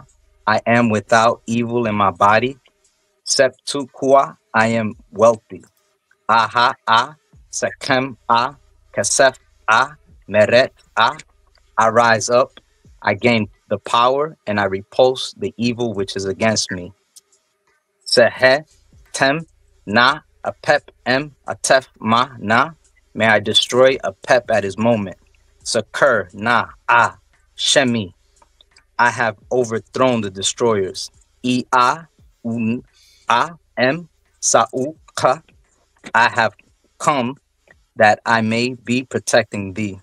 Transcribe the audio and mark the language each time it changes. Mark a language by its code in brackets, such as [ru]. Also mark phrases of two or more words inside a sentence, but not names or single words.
[en] I am without evil in my body. [egy] Septu Kwa, [en] I am wealthy. [egy] Aha A Sekem A Kasef A Meret A. [en] I rise up, I gain the power, and I repulse the evil which is against me. [egy] Sehe tem na apep em atef ma na. [en] May I destroy a pep at his moment. [egy] Sekur na a shemi. [en] I have overthrown the destroyers. [egy] I a un a em SAHU ka. [en] I have come that I may be protecting thee.